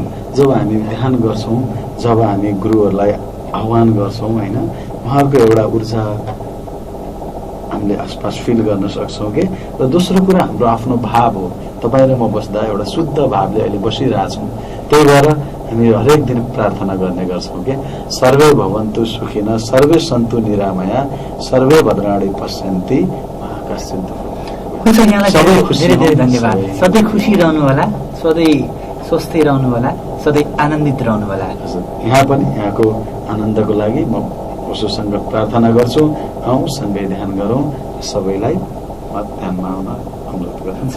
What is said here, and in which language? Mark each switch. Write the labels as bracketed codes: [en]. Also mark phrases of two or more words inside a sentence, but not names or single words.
[ne] जब हामी ध्यान गर्छौँ, जब हामी गुरुहरूलाई आह्वान गर्छौँ होइन, उहाँहरूको एउटा ऊर्जा हामीले आसपास फिल गर्न सक्छौँ कि। र दोस्रो कुरा हाम्रो आफ्नो भाव हो। तपाईँ र म बस्दा एउटा शुद्ध भावले अहिले बसिरहेछौँ। त्यही भएर हामी हरेक दिन प्रार्थना गर्ने गर्छौँ कि [sa] सर्वे भवन्तु सुखिनः, सर्वे सन्तु निरामया, सर्वे भद्राणि पश्यन्ति मा कश्चित् दुःखं। [ne] हुन्छ, यहाँलाई धेरै धेरै धन्यवाद। सधैँ खुसी रहनु होला, सधैँ स्वस्थै रहनु होला, सधैँ आनन्दित रहनु होला। यहाँ पनि यहाँको आनन्दको लागि म उसोसँग प्रार्थना गर्छु। आउँ सँगै ध्यान गरौँ, सबैलाई ध्यानमा आउन अनुरोध गर्छु।